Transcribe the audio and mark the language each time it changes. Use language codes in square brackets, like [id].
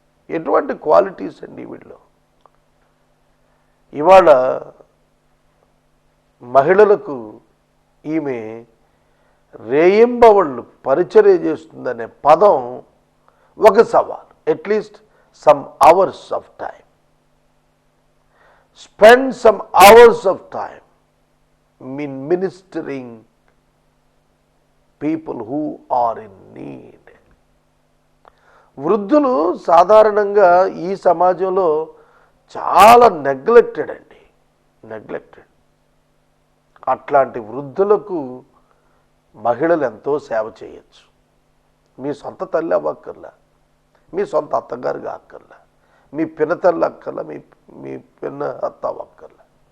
[te] ఎటువంటి క్వాలిటీస్ అండి వీళ్ళు? ఇవాళ మహిళలకు ఈమె రేయింబవళ్ళు పరిచర్య చేస్తుందనే పదం ఒక సవాల్. [en] At least some hours of time. Spend some hours of time in ministering people who are in need. [te] వృద్ధులు సాధారణంగా ఈ సమాజంలో చాలా నెగ్లెక్టెడ్ అండి. నెగ్లెక్టెడ్. అట్లాంటి వృద్ధులకు మహిళలు ఎంతో సేవ చేయొచ్చు. మీ సొంత తల్లి అవ్వక్కర్లా, మీ సొంత అత్తగారుగా అక్కర్లా, మీ పినతల్లి అక్కర్లా, మీ పిన్న అత్త అక్కర్లా.